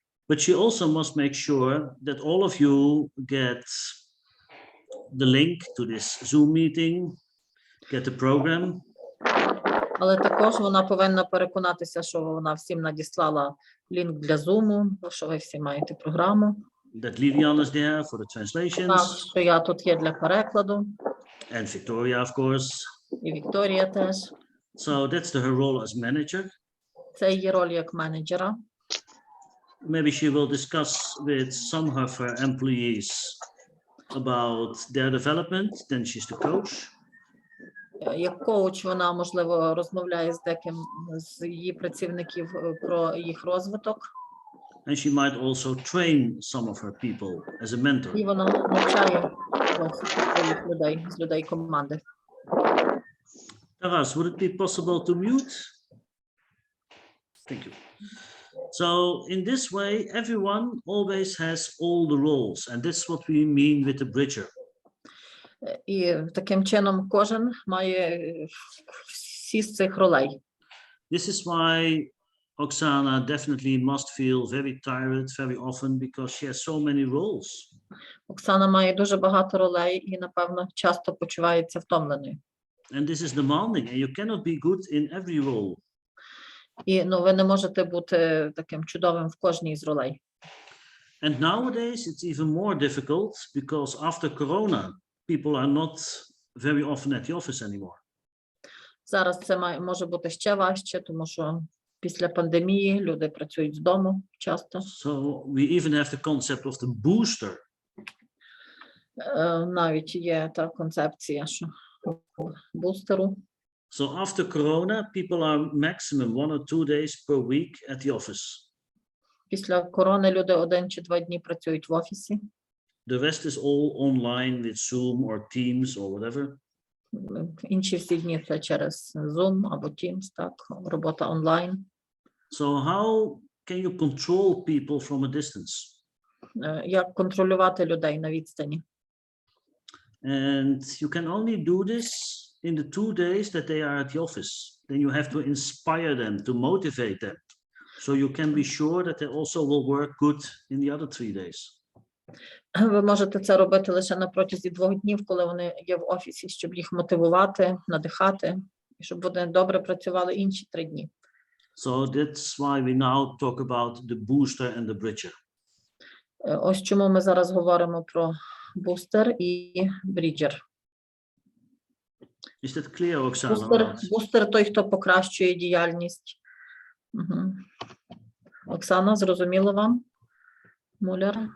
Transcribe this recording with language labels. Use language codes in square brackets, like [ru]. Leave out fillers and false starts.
[en] But she also must make sure that all of you get the link to this Zoom meeting, get the program. [uk] Але також вона повинна переконатися, що вона всім надіслала лінк для Zoom, що ви всі маєте програму. [en] That Lilian is there for the translations. [uk] Так, що я тут є для перекладу. [en] And Victoria, of course. [uk] І Вікторія теж. [en] So that's her role as manager. [uk] Це її роль як менеджера. [en] Maybe she will discuss with some of her employees about their development. Then she's the coach. [uk] Як коуч вона, можливо, розмовляє з деким з її працівників про їх розвиток. [en] And she might also train some of her people as a mentor. [uk] І вона навчає своїх людей, з людей команди. [en] Taras, would it be possible to mute? Thank you. So in this way, everyone always has all the roles, and that's what we mean with the bridger. [uk] І таким чином кожен має всі з цих ролей. [en] This is why Oksana definitely must feel very tired very often because she has so many roles. [uk] Оксана має дуже багато ролей і, напевно, часто почувається втомленою. [en] And this is demanding, and you cannot be good in every role. [uk] І ви не можете бути таким чудовим в кожній з ролей. [en] And nowadays it's even more difficult because after Corona, people are not very often at the office anymore. [uk] Зараз це може бути ще важче, тому що після пандемії люди працюють з дому часто. [en] So we even have the concept of the booster. [uk] Навіть є та концепція, що бустеру. [en] So after Corona, people are maximum 1 or 2 days per week at the office. [uk] Після корони люди 1 чи 2 дні працюють в офісі. [en] The rest is all online with Zoom or Teams or whatever. [uk] Інші всі дні це через Zoom або Teams, так, робота онлайн. [en] So how can you control people from a distance? [uk] Як контролювати людей на відстані? [en] And you can only do this in the 2 days that they are at the office. Then you have to inspire them, to motivate them. So you can be sure that they also will work good in the other 3 days. [uk] Ви можете це робити лише на протязі 2 днів, коли вони є в офісі, щоб їх мотивувати, надихати, і щоб вони добре працювали інші 3 дні. [en] So that's why we now talk about the booster and the bridger. [uk] Ось чому ми зараз говоримо про бустер і бріджер. [en] Is that clear, Oksana? [uk] Бустер той, хто покращує діяльність. Угу. Оксана, зрозуміло вам? Муляр?